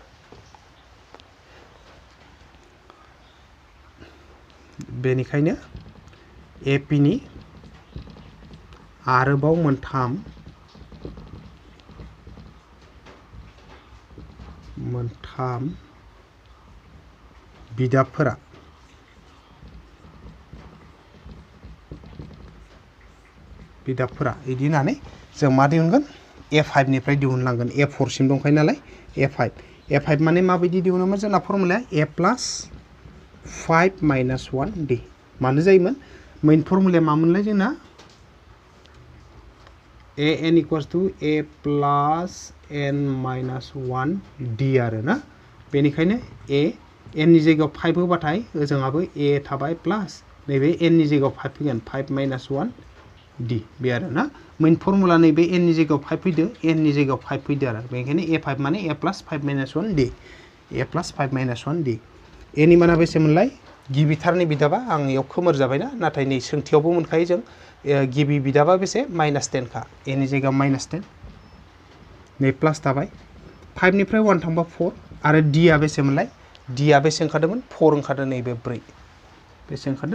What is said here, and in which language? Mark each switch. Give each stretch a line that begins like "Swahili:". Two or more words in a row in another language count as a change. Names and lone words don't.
Bodo: बेनिखायनो एपि नि आरोबाव मोनथाम बिदाबफोरा इदि होननानै जों मा दिहुनगोन a5 निफ्राय दिहुनलांगोन a4 सिम दंखायो नालाय a5 माने माबायदि दिहुनोमोन जोंना फर्मुलाया a + 5 - 1 d मानो जायोमोन मेन फर्मुलाया मामोनलाय जोंना an = a + n - 1 d आरो ना बेनिखायनो n नि जायगायाव 5 होबाथाय ओजोंहाबो a थाबाय प्लास नैबे n नि जायगायाव 5 फैगोन 5 - 1 d बे आरो ना मेन फर्मुला नैबे n नि जायगायाव 5 फैदो n नि जायगायाव 5 फैदो आरो बेनिखायनो a5 माने
English: a plus 5 minus 1 d a plus 5 minus 1 d
Bodo: a नि माना बेसेमोनलाय गिबिथारनि बिदाबा आं इयाव खोमोर जाबायना नाथाय नै सोंथियावबो मोनखायो जों गिबि बिदाबा बेसे -10 खा a नि जायगायाव -10 नै प्लास थाबाय 5 निफ्राय 1 थांबा 4 आरो d आ बेसेमोनलाय d आ बेसे ओंखारदोंमोन 4 ओंखारदों नैबे 4 बेसे ओंखारदों